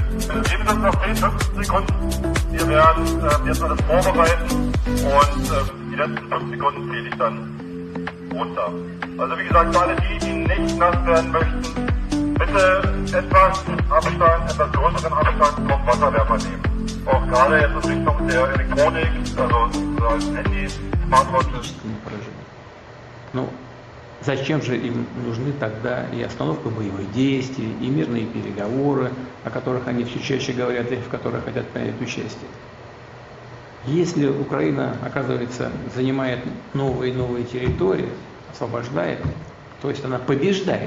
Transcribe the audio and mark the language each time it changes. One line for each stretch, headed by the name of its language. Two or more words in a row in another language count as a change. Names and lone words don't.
German: Geben Sie uns noch 10, 15 Sekunden. Wir werden jetzt alles vorbereiten und die letzten 5 Sekunden zähle ich dann runter. Also wie gesagt, für alle die nicht nass werden möchten, bitte etwas Abstand, etwas größeren Abstand vom Wasserwerfer nehmen. Auch gerade jetzt in Richtung der Elektronik, also Handys, Smartwatches.
Russian: Ну, зачем же им нужны тогда и остановка боевых действий, и мирные переговоры, о которых они все чаще говорят и в которых хотят принять участие? Если Украина, оказывается, занимает новые и новые территории, освобождает, то есть она побеждает.